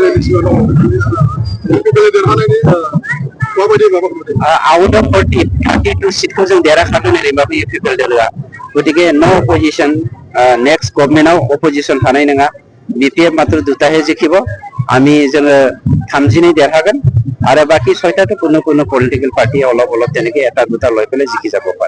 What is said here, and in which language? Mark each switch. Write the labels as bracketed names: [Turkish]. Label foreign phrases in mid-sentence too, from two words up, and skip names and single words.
[English] Out of [Bodo] 32 সিটखौ जों देरहाखादों ओरैबाबो UPPL दलआ। गतिके नो अपोजिशन [English] next government [Bodo] अपोजिशन थानाय नङा। BPF मात्र 2टाহে जिखिब। আমি जोङो 30 देरहागोन आरो बाकी 6टाथ' [Assamese] কোনো পলিটিকেল পাৰ্টি অলপ তেনেকে 1-2টা লৈ পেলাই জিকি যাব পাৰে।